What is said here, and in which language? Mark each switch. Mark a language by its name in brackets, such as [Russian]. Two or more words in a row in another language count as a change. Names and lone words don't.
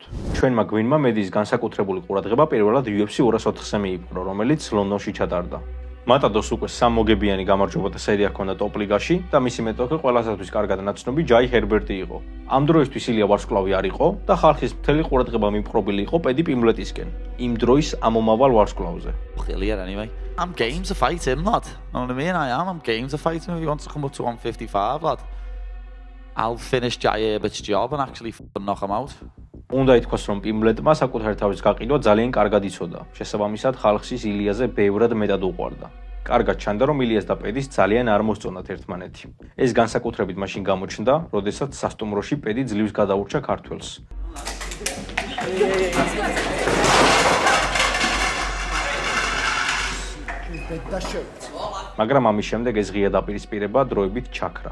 [Georgian] ჩვენმა გვინმა მედიის განსაკუთრებული ყურადღება პირველად UFC 204-ზე მიიპყრო, რომელიც ლონდონში ჩატარდა. მატადორს უკვე 3 მოგებიანი გამარჯვებათა სერია ჰქონდა ტოპ ლიგაში და მისი მეტოქე ყველასათვის კარგად ნაცნობი ჯაი ჰერბერტი იყო. ამ დროისთვის ილია ვარსკვლავი არ იყო და ხალხის მთელი ყურადღება მიპყრობილი იყო პედი პიმბლეტისკენ, იმ დროის ამომავალ ვარსკვლავზე. [English] Anyway. I'm game to fight him, lad. Know what I mean? I'm game to fight him if he wants to come up to 155, lad. I'll finish Jai Herbert's job and actually knock him out. [Georgian] უნდა ითქვას, რომ პიმბლეტმა საკუთარი თავის გაყიდვა ძალიან კარგად იცოდა. შესაბამისად, ხალხს ის ილიაზე ბევრად მეტად უყვარდა. კარგად ჩანდა, რომ ილიას და პედის ძალიან არ მოსწონათ ერთმანეთი. ეს განსაკუთრებით მაშინ გამოჩნდა, როდესაც სასტუმროში პედი ძლივს გადაურჩა ქართველს. მაგრამ ამის შემდეგ ეს ღია დაპირისპირება დროებით ჩაქრა.